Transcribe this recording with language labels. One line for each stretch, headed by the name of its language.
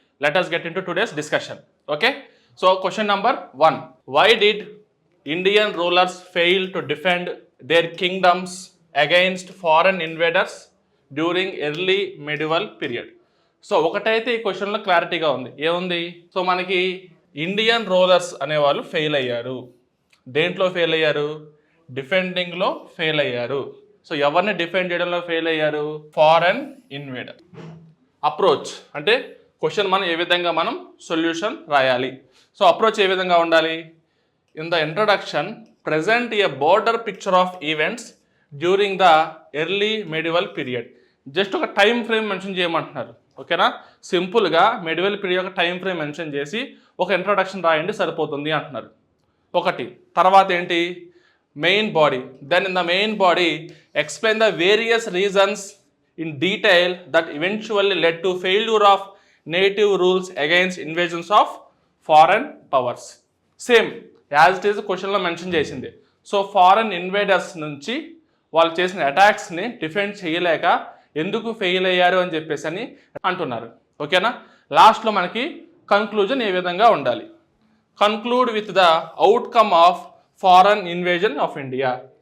English: Let us get into today's discussion. Okay, so question number 1. Why did Indian rulers fail to defend their kingdoms against foreign invaders during early medieval period?
Telugu: So ఒకటైతే ఈ క్వశ్చన్లో క్లారిటీగా ఉంది. ఏముంది? So మనకి Indian rulers అనేవాళ్ళు fail అయ్యారు. దేంట్లో ఫెయిల్ అయ్యారు? డిఫెండింగ్లో ఫెయిల్ అయ్యారు. సో ఎవరిని డిఫెండ్ చేయడంలో ఫెయిల్ అయ్యారు? Foreign invader. అప్రోచ్ అంటే క్వశ్చన్ మనం ఏ విధంగా మనం సొల్యూషన్ రాయాలి. సో అప్రోచ్ ఏ విధంగా ఉండాలి?
English: In the introduction present a broader picture of events during the early medieval period.
Telugu: Just ఒక టైం ఫ్రేమ్ మెన్షన్ చేయమంటున్నారు. ఓకేనా? సింపుల్గా మెడివల్ పీరియడ్ యొక్క టైం ఫ్రేమ్ మెన్షన్ చేసి ఒక ఇంట్రడక్షన్ రాయండి సరిపోతుంది అంటున్నారు. ఒకటి. తర్వాత ఏంటి? Main body.
English: Then in the main body explain the various reasons in detail that eventually led to failure of native rules against invasions of foreign powers. Same as it is
Telugu: క్వశ్చన్లో mention చేసింది. So foreign invaders నుంచి వాళ్ళు చేసిన అటాక్స్ని defend చేయలేక ఎందుకు fail అయ్యారు అని చెప్పేసి అని అంటున్నారు. ఓకేనా? లాస్ట్లో మనకి కన్క్లూజన్ ఏ విధంగా ఉండాలి?
English: Conclude with the outcome of foreign invasion of India.